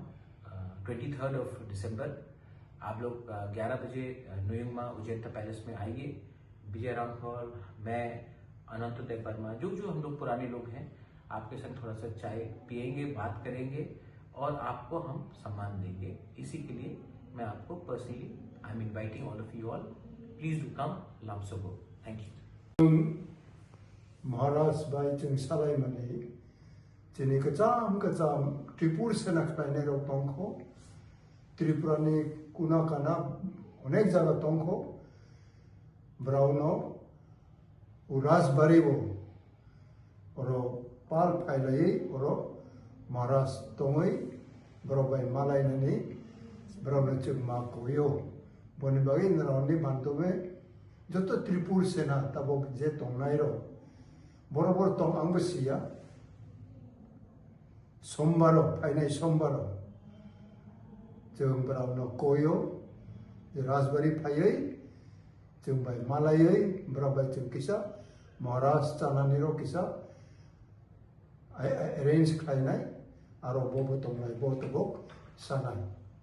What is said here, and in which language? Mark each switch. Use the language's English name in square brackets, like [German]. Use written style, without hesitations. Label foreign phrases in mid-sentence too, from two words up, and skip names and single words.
[Hindi] 23 ऑफ दिसंबर आप लोग 11 बजे न्यूयुमा उजैंता पैलेस में आइए। विजय राउंड हॉल, मैं अनंतोदय वर्मा, जो हम लोग पुराने लोग हैं, आपके संग थोड़ा सा चाय पियेंगे, बात करेंगे और आपको हम सम्मान देंगे। इसी के लिए मैं आपको पर्सनली [English] I am inviting all of you all, please do come लामसोगो। Thank you. [Kok Borok] महाराज बाय जों सालाय माने दिनै गोजाम त्रिपुर सेना खालायनाय राव दंखौ त्रिपुरानि कुना काना अनेक जायगा दंखौ ब्राउनाव राजबारिबो और पाल फायलायै और महाराज दङै ब्रावबाय मालायनानै ब्रावनो जों मा गयो बनि बागै नारावनि बान्दोमे जत त्रिपुर सेना तब जे दंनाय र बराबर दं आंबो सिया सोमबार फायनाय सोमबार जों ब्रावनो गयो राजबारि फायै जों बाय मालायै ब्रावबाय जों किसा महाराज जानानै र किसा अरेंज खालायनाय आरो बबो दंनाय बतबक सानाय